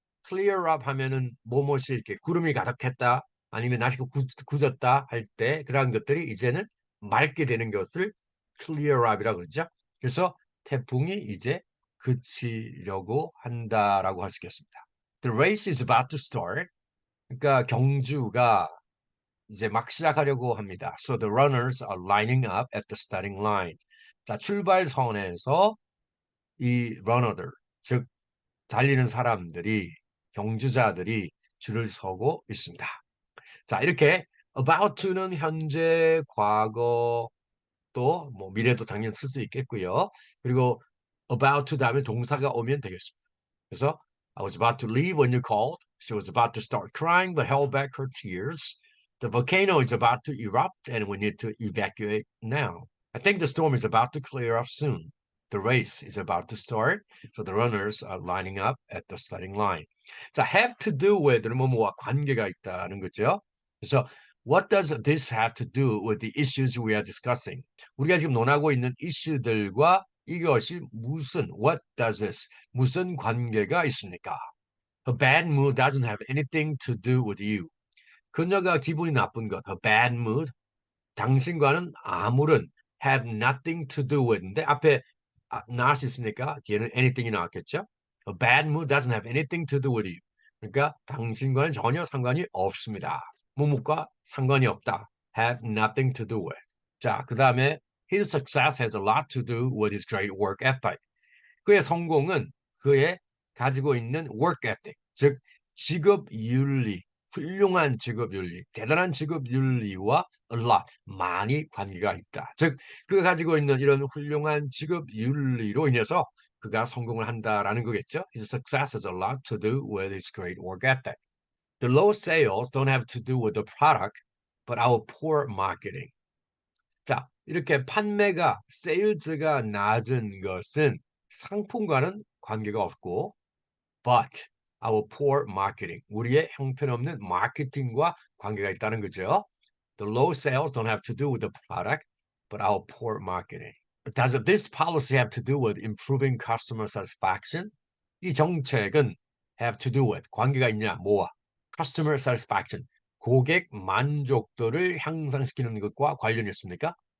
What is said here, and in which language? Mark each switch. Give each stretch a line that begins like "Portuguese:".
Korean: clear up 하면은 뭐뭐이 이렇게 구름이 가득했다 아니면 날씨가 굳었다 할 때 그러한 것들이 이제는 맑게 되는 것을 clear up이라고 그러죠. 그래서 태풍이 이제 그치려고 한다라고 할 수 있겠습니다.
English: The race is about to start.
Korean: 그러니까 경주가 이제 막 시작하려고 합니다.
English: So the runners are lining up at the starting line.
Korean: 자, 출발선에서 이 러너들, 즉 달리는 사람들이 경주자들이 줄을 서고 있습니다. 자, 이렇게 about to는 현재, 과거 또 뭐 미래도 당연히 쓸 수 있겠고요. 그리고 about to 다음에 동사가 오면 되겠습니다. 그래서
English: I was about to leave when you called. She was about to start crying but held back her tears. The volcano is about to erupt and we need to evacuate now. I think the storm is about to clear up soon. The race is about to start, so the runners are lining up at the starting line.
Korean: 자, have to do with는 뭐뭐와 관계가 있다는 거죠. 그래서
English: what does this have to do with the issues we are discussing?
Korean: 우리가 지금 논하고 있는 이슈들과 이것이 무슨,
English: what does this,
Korean: 무슨 관계가 있습니까?
English: Her bad mood doesn't have anything to do with you.
Korean: 그녀가 기분이 나쁜 것,
English: her bad mood,
Korean: 당신과는 아무런 have nothing to do with인데 앞에 not 있으니까 뒤에는 anything이 나왔겠죠?
English: A bad mood doesn't have anything to do with you.
Korean: 그러니까 당신과는 전혀 상관이 없습니다. 무엇과 상관이 없다. have nothing to do with. 자, 그 다음에
English: His success has a lot to do with his great work ethic.
Korean: 그의 성공은 그의 가지고 있는 work ethic, 즉 직업 윤리, 훌륭한 직업 윤리, 대단한 직업 윤리와 a lot, 많이 관계가 있다. 즉 그가 가지고 있는 이런 훌륭한 직업 윤리로 인해서 그가 성공을 한다라는 거겠죠.
English: His success has a lot to do with his great work ethic. The low sales don't have to do with the product, but our poor marketing.
Korean: 자, 이렇게 판매가, 세일즈가 낮은 것은 상품과는 관계가 없고,
English: but our poor marketing,
Korean: 우리의 형편없는 마케팅과 관계가 있다는 거죠.
English: The low sales don't have to do with the product, but our poor marketing. Does this policy have to do with improving customer satisfaction?
Korean: 이 정책은 have to do with, 관계가 있냐, 뭐와? Customer satisfaction, 고객 만족도를 향상시키는 것과 관련이 있습니까?